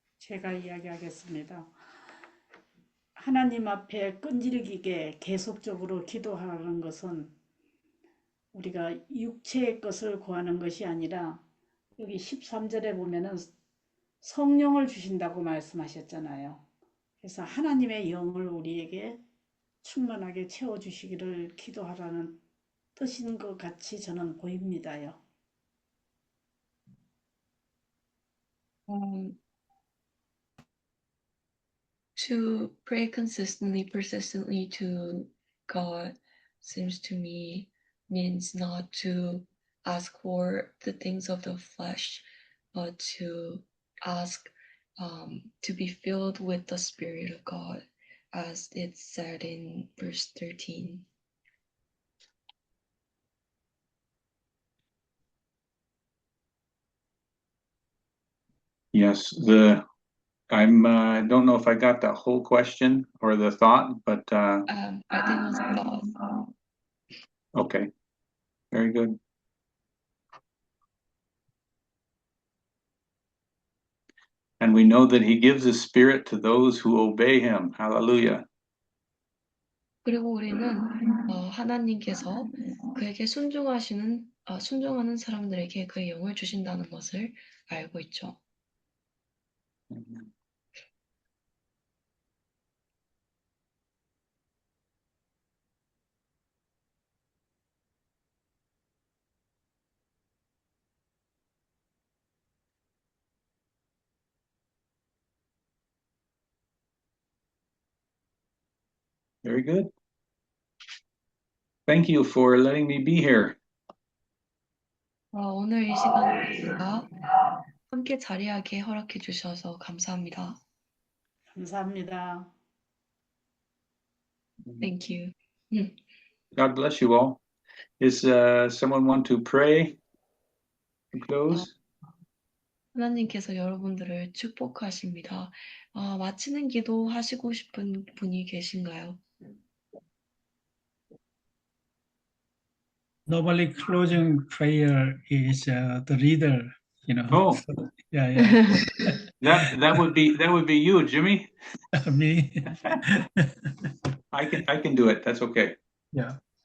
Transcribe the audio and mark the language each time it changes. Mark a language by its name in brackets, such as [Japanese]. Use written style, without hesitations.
[Korean] 제가 이야기하겠습니다. 하나님 앞에 끈질기게 계속적으로 기도하는 것은 우리가 육체의 것을 구하는 것이 아니라 여기 13절에 보면은 성령을 주신다고 말씀하셨잖아요. 그래서 하나님의 영을 우리에게 충만하게 채워주시기를 기도하라는 뜻인 것 같이 저는 보입니다요. [English] 음, to pray consistently, persistently to God seems to me means not to ask for the things of the flesh, but to ask to be filled with the Spirit of God, as it's said in verse 13. Yes, I don't know if I got that whole question or the thought, but I think it was God. okay, very good. And we know that he gives his spirit to those who obey him. Hallelujah. [Korean] 그리고 우리는 하나님께서 그에게 순종하는 사람들에게 그의 영을 주신다는 것을 알고 있죠. [English] Very good. Thank you for letting me be here. [Korean] 오늘 이 시간에 함께 자리하게 허락해 주셔서 감사합니다. 감사합니다. [English] Thank you. God bless you all. Is someone want to pray? Close. [Korean] 하나님께서 여러분들을 축복하십니다. 마치는 기도 하시고 싶은 분이 계신가요? [English] Normally, closing prayer is the leader, you know. Oh. So, yeah. That would be you, Jimmy. Me. I can do it. That's okay. Yeah.